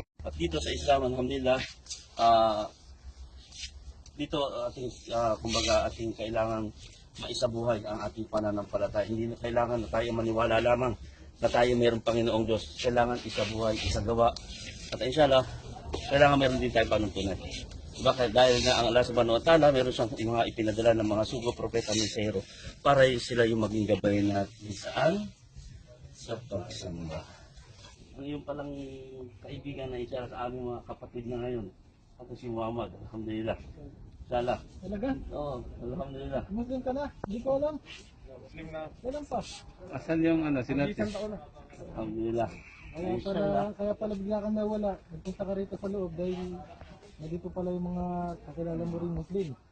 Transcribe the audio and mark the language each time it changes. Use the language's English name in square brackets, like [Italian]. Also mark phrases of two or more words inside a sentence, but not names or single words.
[Filipino] At dito sa Islam, alhamdulillah, dito kumbaga ating kailangan maisabuhay ang ating pananampalataya. Hindi na kailangan na tayo maniwala lamang na tayo mayroong Panginoong Diyos. Kailangan isabuhay, isagawa. At inshallah, kailangan mayroon din tayo panuntunan. Bakit? Dahil na ang [Arabic] الله سبحانه وتعالى, [Filipino] mayroon siyang mga ipinadala ng mga sugo, propeta, mensahero para sila yung maging gabay natin saan? Sa pagsamba. Ang iyong palang kaibigan na isa sa aming mga kapatid na ngayon, ito si Muhammad, alhamdulillah. Inshallah. Talaga? Oo, alhamdulillah. Muslim ka na? Hindi ko alam. Muslim na. Kailan pa? Asan yung sinat? Isang taon na. Alhamdulillah. Kaya pala bigla kang nawala. Nagpunta ka rito sa loob dahil nandito pala yung mga kakilala mo rin Muslim.